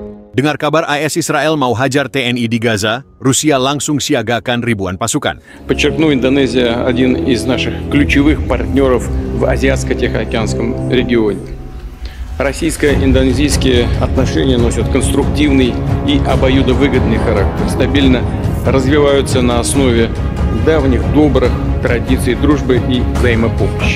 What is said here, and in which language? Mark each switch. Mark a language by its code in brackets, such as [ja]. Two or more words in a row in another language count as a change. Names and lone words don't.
[id] Dengar kabar AS Israel mau hajar TNI di Gaza, Rusia langsung siagakan ribuan pasukan. [ru] Подчеркну, Индонезия один из наших ключевых партнеров в Азиатско-Тихоокеанском регионе. Российско-индонезийские отношения носят конструктивный и обоюдовыгодный характер, стабильно развиваются на основе давних добрых традиций дружбы и взаимопомощи.